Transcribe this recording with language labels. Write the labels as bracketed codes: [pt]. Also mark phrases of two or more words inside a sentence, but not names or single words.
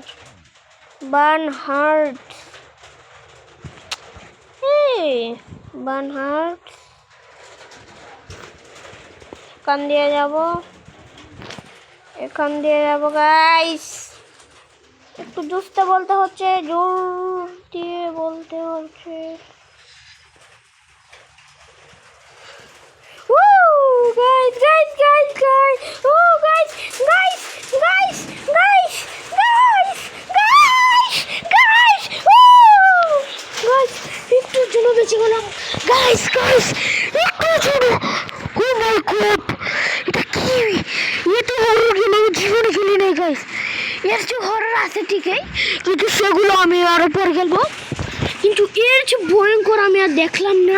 [bn] বার্নহার্ড বার্নহার্ড এখান দিয়ে যাব গাইস। একটু জোস্তে বলতে হচ্ছে, জোর দিয়ে বলতে হচ্ছে। [en] Guys, guys, guys, guys. Oh, guys, guys, guys, guys, guys, guys, guys. Oh, guys, [bn] একটু জন্য বেঁচে গেলাম। [en] Guys, guys, [bn] একটু জন্য। [en] Oh my God, [bn] এটা কি? এটা হরর গেম আমি জীবনে খেলি নাই গাইস। এর যে হরর আছে ঠিকই, কিন্তু সেগুলো আমি আরো পরে খেলবো। কিন্তু এর যে ভয়ঙ্কর আমি আর দেখলাম না।